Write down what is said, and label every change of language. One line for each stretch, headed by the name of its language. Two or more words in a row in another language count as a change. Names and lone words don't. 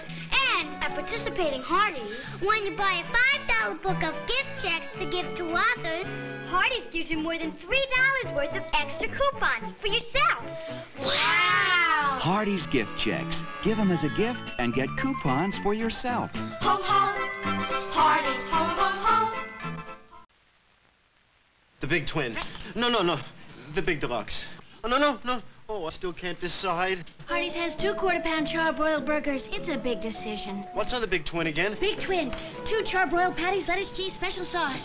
English: And at participating Hardees, when you buy a $5 book of gift checks to give to others, Hardees gives you more than $3 worth of extra coupons for yourself. Wow! Hardees gift checks. Give them as a gift and get coupons for yourself. Ho, ho! Hardees, ho, ho, ho! The big twin. No. The big deluxe. Oh, no. Oh, I still can't decide. Hardees has 2 quarter-pound char-broiled burgers. It's a big decision. What's on the big twin again? Big twin. 2 char-broiled patties, lettuce, cheese, special sauce.